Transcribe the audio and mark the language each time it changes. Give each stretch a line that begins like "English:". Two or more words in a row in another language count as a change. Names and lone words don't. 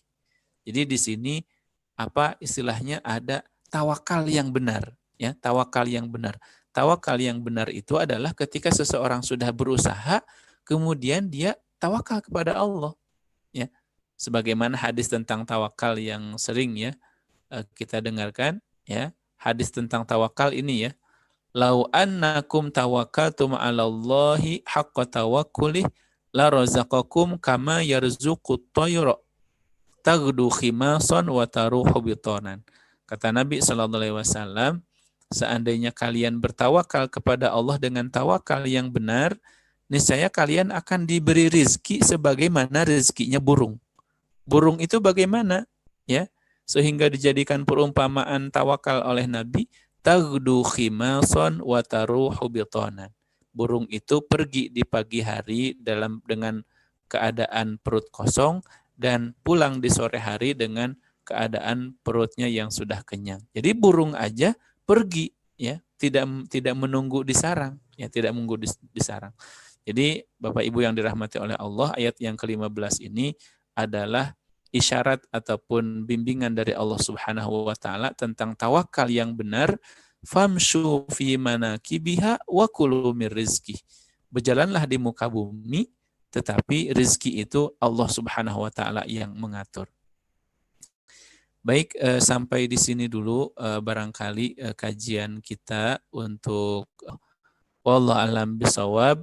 Indonesian: Jadi di sini istilahnya ada tawakal yang benar, ya, tawakal yang benar. Tawakal yang benar itu adalah ketika seseorang sudah berusaha, kemudian dia tawakal kepada Allah. Ya. Sebagaimana hadis tentang tawakal yang sering ya kita dengarkan, ya, hadis tentang tawakal ini ya.
Arabic: لو أنكم توكلتم على الله حق توكله لرزقكم كما يرزق الطير تغدو خماصا وتروح بطانا.
Indonesian: Kata Nabi SAW, seandainya kalian bertawakal kepada Allah dengan tawakal yang benar, niscaya kalian akan diberi rizki sebagaimana rizkinya burung. Burung itu bagaimana? Ya, sehingga dijadikan perumpamaan tawakal oleh Nabi,
Arabic: تغدو خماصا وتروح بطانا.
Indonesian: Burung itu pergi di pagi hari dengan keadaan perut kosong, dan pulang di sore hari dengan keadaan perutnya yang sudah kenyang. Jadi burung aja pergi ya, tidak menunggu di sarang, ya, tidak menunggu di sarang. Jadi Bapak Ibu yang dirahmati oleh Allah, ayat yang ke-15 ini adalah isyarat ataupun bimbingan dari Allah
Arabic: سبحانه وتعالى
Indonesian: tentang tawakal yang benar.
Arabic: فامشوا في مناكبها وكلوا من رزقه.
Indonesian: Berjalanlah di muka bumi, tetapi rizki itu Allah
Arabic: سبحانه وتعالى
Indonesian: yang mengatur. Baik, sampai di sini dulu barangkali kajian kita untuk
Arabic: والله أعلم بالصواب.